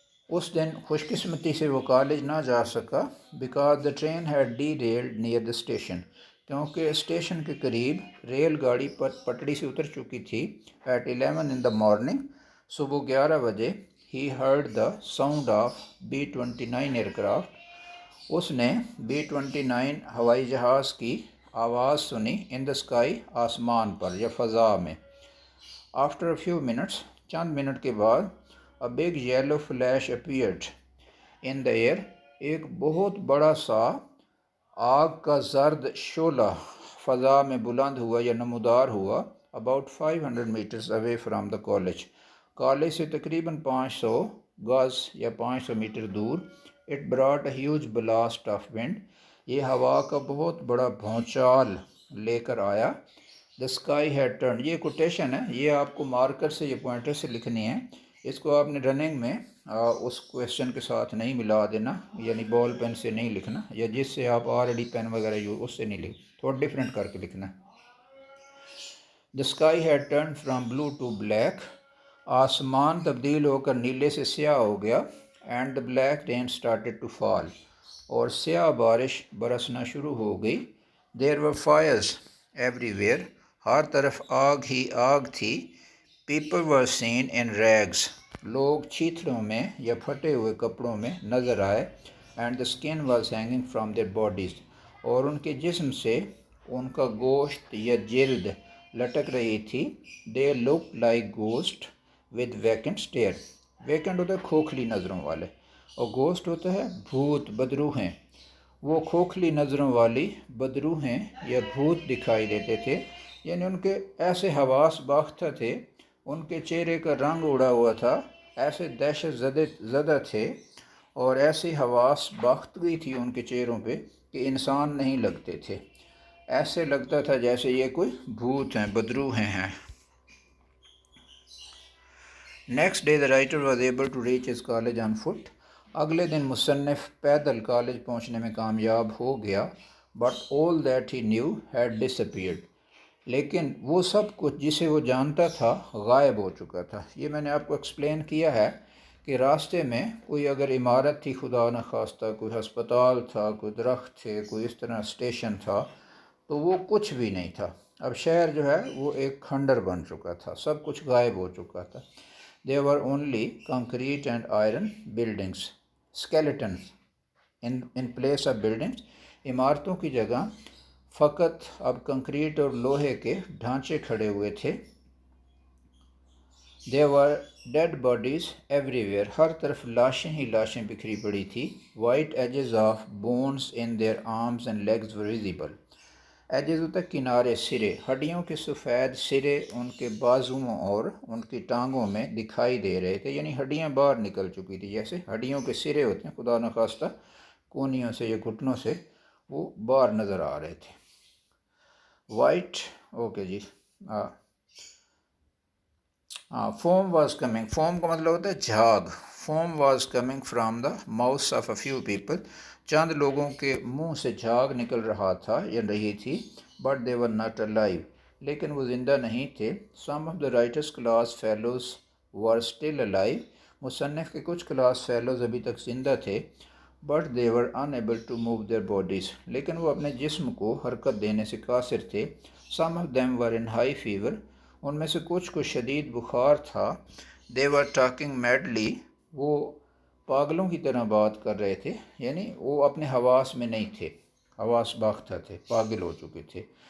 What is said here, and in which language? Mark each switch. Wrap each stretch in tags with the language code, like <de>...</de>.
<ur>اس دن خوش قسمتی سے وہ کالج نہ جا سکا،</ur> <en>because the train had derailed near the station,</en> <ur>کیونکہ اسٹیشن کے قریب ریل گاڑی پٹڑی سے اتر چکی تھی۔</ur> <en>at 11 in the morning،</en> <ur>صبح 11 بجے،</ur> <en>ہی heard the sound of B-29 aircraft,</en> <ur>اس نے B-29 ہوائی جہاز کی آواز سنی</ur> <en>in the sky</en> <ur>آسمان پر یا فضا میں.</ur> <en>After a few minutes</en> <ur>چند منٹ کے بعد</ur> <en>a big yellow flash appeared in the air.</en> <ur>ایک بہت بڑا سا آگ کا زرد شعلہ فضا میں بلند ہوا یا نمودار ہوا.</ur> <en>About 500 meters away from the college.</en> <ur>College سے تقریباً 500 گز یا 500 میٹر دور.</ur> <en>It brought a huge blast of wind.</en> <ur>یہ ہوا کا بہت بڑا بھونچال لے کر آیا.</ur> <en>The sky had turned.</en> <ur>یہ کوٹیشن ہے، یہ آپ کو مارکر سے یا پوائنٹر سے لکھنی ہے. اس کو آپ نے رننگ میں اس کویشچن کے ساتھ نہیں ملا دینا، یعنی بال پین سے نہیں لکھنا، یا جس سے آپ آلریڈی پین وغیرہ اس سے نہیں لکھ، تھوڑا ڈفرینٹ کر کے لکھنا.</ur> <en>The sky had turned from blue to black.</en> <ur>آسمان تبدیل ہو کر نیلے سے سیاہ ہو گیا.</ur> <en>And the black rain started to fall.</en> <ur>اور سیاہ بارش برسنا شروع ہو گئی.</ur> <en>There were fires everywhere.</en> <ur>ہر طرف آگ ہی آگ تھی.</ur> <en>People were seen in rags.</en> <ur>لوگ چیتھڑوں میں یا پھٹے ہوئے کپڑوں میں نظر آئے.</ur> <en>And the skin was hanging from their bodies.</en> <ur>اور ان کے جسم سے ان کا گوشت یا جلد لٹک رہی تھی.</ur> <en>They looked like ghosts with vacant stare.</en> <ur>Vacant ہوتا ہے کھوکھلی نظروں والے، اور گوسٹ ہوتا ہے بھوت، بدروہیں. وہ کھوکھلی نظروں والی بدروہیں یا بھوت دکھائی دیتے تھے، یعنی ان کے ایسے حواس باختہ تھے، ان کے چہرے کا رنگ اڑا ہوا تھا، ایسے دہشت زدہ تھے اور ایسی حواس باختگی تھی ان کے چہروں پہ کہ انسان نہیں لگتے تھے. ایسے لگتا تھا جیسے یہ کوئی بھوت ہیں، بدروہیں ہیں.</ur> <en>Next day the writer was able to reach his college on foot.</en> <ur>اگلے دن مصنف پیدل کالج پہنچنے میں کامیاب ہو گیا.</ur> <en>But all that he knew had disappeared.</en> <ur>لیکن وہ سب کچھ جسے وہ جانتا تھا غائب ہو چکا تھا. یہ میں نے آپ کو ایکسپلین کیا ہے کہ راستے میں کوئی اگر عمارت تھی خدا نخواستہ، کوئی ہسپتال تھا، کوئی درخت تھے، کوئی اس طرح اسٹیشن تھا، تو وہ کچھ بھی نہیں تھا. اب شہر جو ہے وہ ایک کھنڈر بن چکا تھا، سب کچھ غائب ہو چکا تھا.</ur> <en>There were only concrete and iron buildings, skeletons in place of buildings.</en> <ur>عمارتوں کی جگہ فقط اب کنکریٹ اور لوہے کے ڈھانچے کھڑے ہوئے تھے.</ur> <en>There were dead bodies everywhere.</en> <ur>ہر طرف لاشیں ہی لاشیں بکھری پڑی تھی.</ur> <en>White edges of bones in their arms and legs were visible.</en> <ur>Edges ہوتا ہے کنارے، سرے، ہڈیوں کے سفید سرے ان کے بازوؤں اور ان کی ٹانگوں میں دکھائی دے رہے تھے، یعنی ہڈیاں باہر نکل چکی تھی. جیسے ہڈیوں کے سرے ہوتے ہیں خدا نخواستہ کونیوں سے یا گھٹنوں سے وہ باہر نظر آ رہے تھے.</ur> <en>White okay جی. Foam was coming.</en> <ur>Foam کا مطلب ہوتا ہے جھاگ.</ur> <en>Foam was coming from the mouths of a few people.</en> <ur>چند لوگوں کے منہ سے جھاگ نکل رہا تھا یا رہی تھی.</ur> <en>But they were not alive.</en> <ur>لیکن وہ زندہ نہیں تھے.</ur> <en>Some of the writers class fellows were still alive.</en> <ur>مصنف کے کچھ کلاس فیلوز ابھی تک زندہ تھے.</ur> <en>But they were unable to move their bodies.</en> <ur>لیکن وہ اپنے جسم کو حرکت دینے سے قاصر تھے.</ur> <en>Some of them were in high fever.</en> <ur>ان میں سے کچھ کو شدید بخار تھا.</ur> <en>They were talking madly.</en> <ur>وہ پاگلوں کی طرح بات کر رہے تھے، یعنی وہ اپنے حواس میں نہیں تھے، حواس باختہ تھے، پاگل ہو چکے تھے.</ur>